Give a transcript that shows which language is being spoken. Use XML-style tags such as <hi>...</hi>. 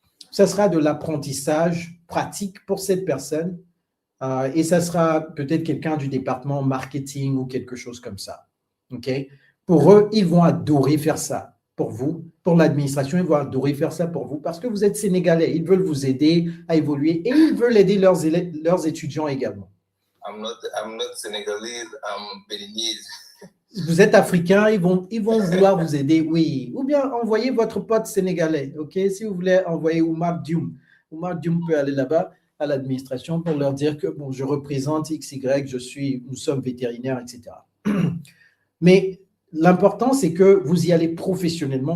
<fr>Ça sera de l'apprentissage pratique pour cette personne et ça sera peut-être quelqu'un du département marketing ou quelque chose comme ça. Okay? Pour eux, ils vont adorer faire ça pour vous. Pour l'administration, ils vont adorer faire ça pour vous parce que vous êtes sénégalais. Ils veulent vous aider à évoluer et ils veulent aider leurs étudiants également.</fr> <en>I'm not Senegalese, I'm Beninese.</en> <fr>Vous êtes africain, ils vont vouloir vous aider, oui. Ou bien envoyez votre pote sénégalais, ok? Si vous voulez envoyer Oumar Dioum peut aller là-bas à l'administration pour leur dire que bon, je représente XY, nous sommes vétérinaires, etc. Mais l'important, c'est que vous y allez professionnellement.</fr>